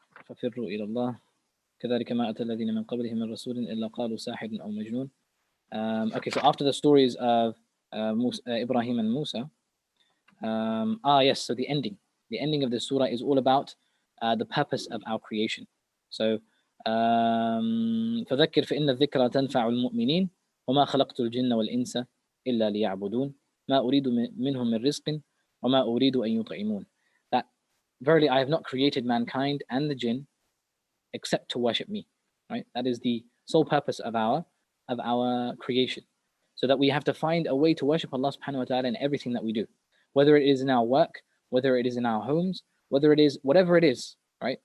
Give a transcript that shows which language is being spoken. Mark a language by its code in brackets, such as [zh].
[ar] فَفِرُّوا إِلَى اللَّهِ كَذَلِكَ مَا أَتَى الَّذِينَ مِنْ قَبْلِهِمْ مِنْ رَسُولٍ إِلَّا قَالُوا سَاحِرٌ أَوْ مَجْنُونٌ. [en] Okay, so after the stories of Ibrahim and Musa, yes, so the ending of the surah is all about the purpose of our creation. [ar] So فذكر فإن الذكرى تنفع المؤمنين وما خلقت الجن والإنس إلا ليعبدون ما أريد منهم من رزق وما أريد أن يطعمون. [en] That verily I have not created mankind and the jinn except to worship me, right? That is the sole purpose of our creation, so that we have to find a way to worship Allah subhanahu wa ta'ala in everything that we do, whether it is in our work, whether it is in our homes, whether it is whatever it is, right?